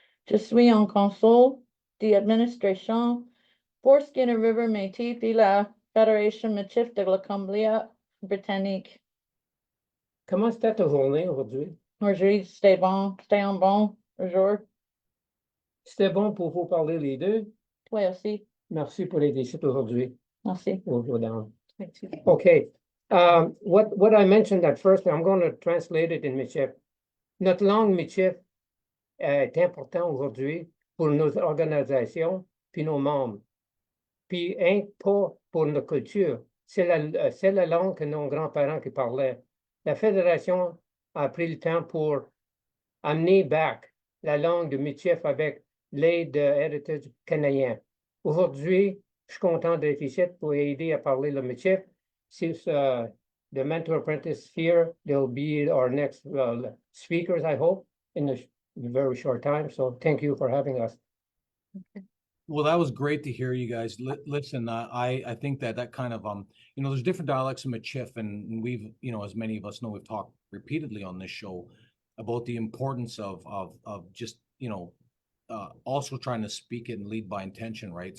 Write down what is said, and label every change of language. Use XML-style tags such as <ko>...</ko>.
<fr>Je suis en consul d'administration pour Skinner River Métis, puis la Fédération Michif de la Colombie-Britannique. Comment c'était ta journée aujourd'hui? Aujourd'hui, c'était bon, c'était un bon jour. C'était bon pour vous parler les deux? Toi aussi. Merci pour les décisions aujourd'hui. Merci.</fr> <en>We'll go down. Okay. What I mentioned at first, I'm going to translate it in Michif.</en> <fr>Notre langue Michif est importante aujourd'hui pour nos organisations puis nos membres. Puis pas pour notre culture. C'est la langue que nos grands-parents qui parlaient. La Fédération a pris le temps pour amener back la langue de Michif avec l'aide de Heritage canadien. Aujourd'hui, je suis content d'être ici pour aider à parler le Michif.</fr> <en>Since the mentor apprentice here, they'll be our next speakers, I hope, in a very short time. So thank you for having us. Well, that was great to hear you guys. Listen, I think that kind of there's different dialects in Michif, and we've, as many of us know, we've talked repeatedly on this show about the importance of just also trying to speak it and lead by intention, right?</en>